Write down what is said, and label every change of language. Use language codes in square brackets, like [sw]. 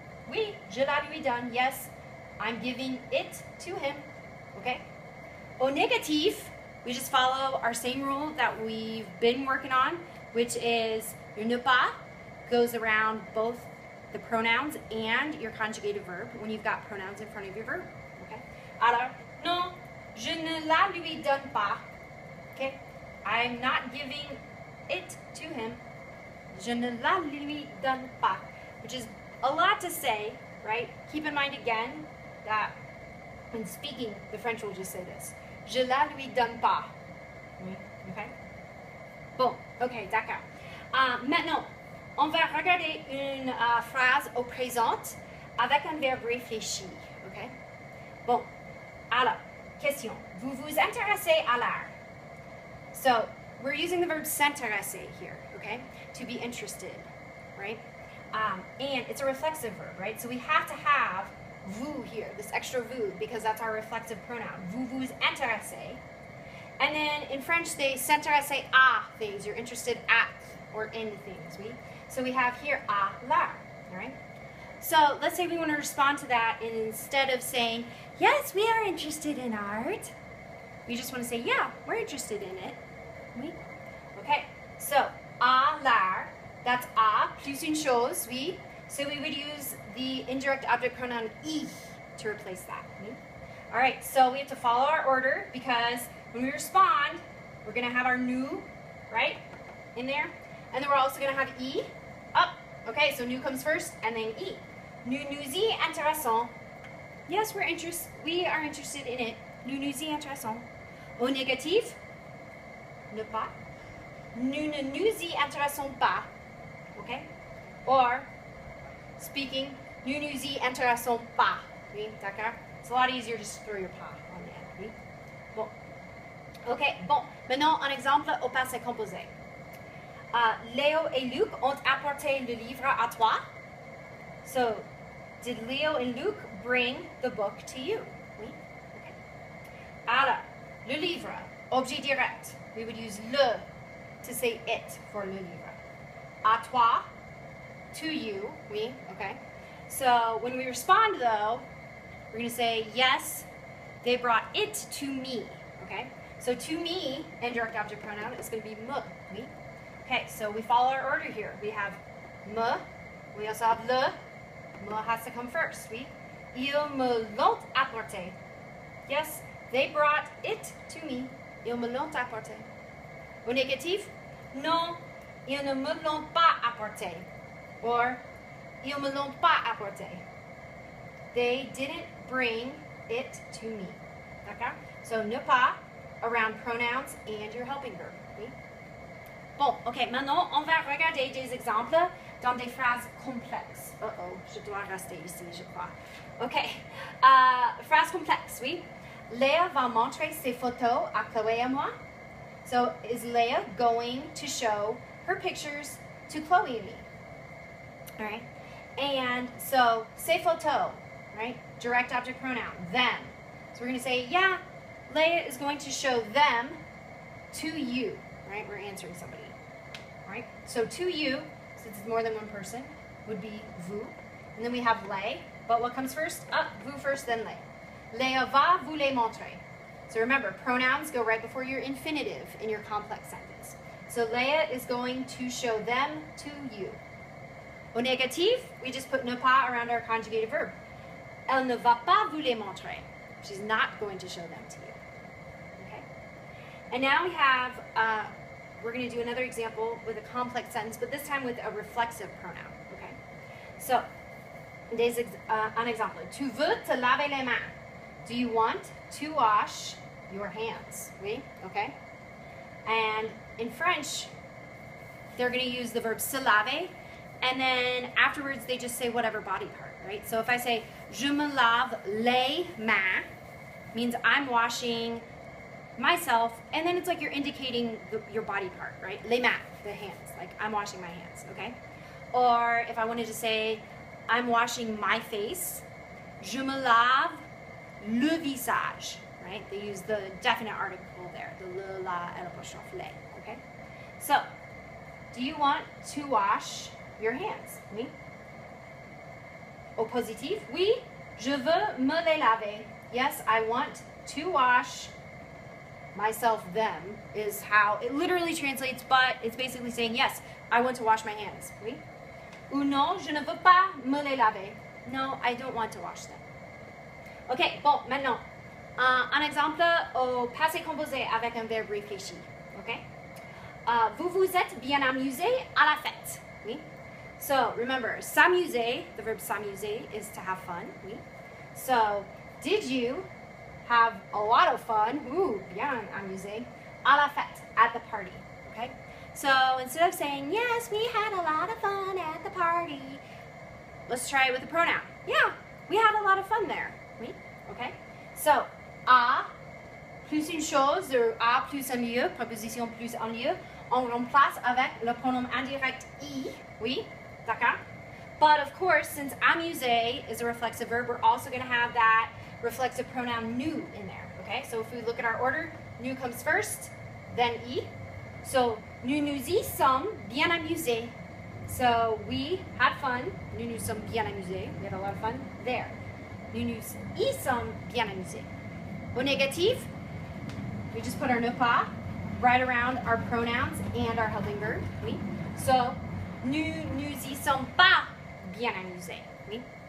[fr] Oui, je la lui donne. [en] Yes, I'm giving it to him. Okay. [fr] Au négatif, [en] we just follow our same rule that we've been working on, which is le ne pas goes around both the pronouns and your conjugated verb when you've got pronouns in front of your verb. Okay. [fr] Alors, non, je ne la lui donne pas. [en] Okay. I'm not giving it to him. [fr] Je ne la lui donne pas, [en] which is a lot to say, right? Keep in mind again that when speaking, the French will just say this. [fr] Je la lui donne pas. Okay. Bon. Okay. D'accord. Maintenant, on va regarder une phrase au présent avec un verbe réfléchi, ok? Bon, alors, question. Vous vous intéressez à l'art? [en] So, we're using the verb s'intéresser here, okay? To be interested, right? And it's a reflexive verb, right? So we have to have vous here, this extra vous, because that's our reflexive pronoun. [fr] Vous vous intéressez. [en] And then in French, they s'intéresser à things. You're interested at or in things, oui? So we have here à l'art, all right? So let's say we want to respond to that, and instead of saying, yes, we are interested in art, we just want to say, yeah, we're interested in it, oui? Okay, so à l'art, that's à plus une chose, oui? So we would use the indirect object pronoun I to replace that, oui? All right, so we have to follow our order because when we respond, we're going to have our nous, right, in there. And then we're also going to have I up. Okay, so nous comes first, and then I. [fr] Nous nous y intéressons. [en] Yes, we are interested in it. [fr] Nous nous y intéressons. Au négatif, ne pas. Nous ne nous y intéressons pas. [en] Okay? Or, speaking, [fr] nous nous y intéressons pas. Oui, d'accord? [en] It's a lot easier just to throw your pas on the end. [fr] Oui? Bon. Okay, bon. Maintenant, un exemple au passé composé. Léo et Luc ont apporté le livre à toi. [en] So, did Leo and Luke bring the book to you? Oui? Okay. [fr] Alors, le livre, objet direct. [en] We would use le to say it for le livre. À toi, to you. Oui? Okay. So, when we respond though, we're going to say, yes, they brought it to me. Okay? So, to me, indirect object pronoun, is going to be me. Oui? Okay, so we follow our order here. We have me, We also have le. Me has to come first. Oui. [fr] Ils me l'ont apporté. [en] Yes, they brought it to me. [fr] Ils me l'ont apporté. Au négatif, non, ils ne me l'ont pas apporté. Or, ils me l'ont pas apporté. [en] They didn't bring it to me. D'accord? So, ne pas around pronouns and your helping verb. Oui? [fr] Bon, ok, maintenant, on va regarder des exemples dans des phrases complexes. Uh-oh, je dois rester ici, je crois. Ok, phrase complexe, oui. Léa va montrer ses photos à Chloé et moi. [en] So, is Leah going to show her pictures to Chloe and me? All right. And so, ses photos, right? Direct object pronoun, them. So, we're going to say, yeah, Leah is going to show them to you, right? We're answering somebody, all right? So, to you, since it's more than one person, would be vous. And then we have les, but what comes first? Vous first, then les. [fr] Léa va vous les montrer. [en] So remember, pronouns go right before your infinitive in your complex sentence. So Leah is going to show them to you. Au négatif, we just put ne pas around our conjugated verb. [fr] Elle ne va pas vous les montrer. [en] She's not going to show them to you. Okay? And now we have, we're going to do another example with a complex sentence, but this time with a reflexive pronoun. Okay? So, un exemple. [fr] Tu veux te laver les mains. [en] Do you want to wash your hands? Oui? Okay? And in French, they're going to use the verb se laver, and then afterwards they just say whatever body part, right? So if I say, [fr] je me lave les mains, [en] means I'm washing myself, and then it's like you're indicating your body part, right? Les mains, the hands, like I'm washing my hands, okay? Or if I wanted to say, I'm washing my face, [fr] je me lave le visage, [en] right? They use the definite article there, the le, la, et l'apostrophe les, okay? So, do you want to wash your hands? [fr] Oui? Au positif, oui, je veux me les laver. [en] Yes, I want to wash myself, them, is how it literally translates, but it's basically saying, yes, I want to wash my hands. [fr] Oui? Ou non, je ne veux pas me les laver. [en] No, I don't want to wash them. [fr] Ok, bon, maintenant, un exemple au passé composé avec un verbe réfléchi. Ok? Vous vous êtes bien amusé à la fête. [en] Oui? So, remember, s'amuser, the verb s'amuser is to have fun. Oui? So, did you have a lot of fun? [fr] Ooh, bien amusé. À la fête, [en] at the party. Okay? So, instead of saying, yes, we had a lot of fun at the party, let's try it with a pronoun. Yeah, we had a lot of fun there. [fr] Oui? Okay? So, à plus une chose, ou à plus un lieu, préposition plus un lieu, on remplace avec le pronom indirect I. Oui? D'accord? [en] But of course, since amuser is a reflexive verb, we're also going to have that reflexive pronoun nous in there. Okay? So if we look at our order, nous comes first, then I. [fr] So, nous nous y sommes bien amusés. [en] So, we had fun. [fr] Nous nous sommes bien amusés. [en] We had a lot of fun there. [fr] Nous nous y sommes bien amusés. [en] Au négatif, we just put our ne pas right around our pronouns and our helping verb. Oui. So, [fr] nous nous y sommes pas bien amusés. [en] Oui.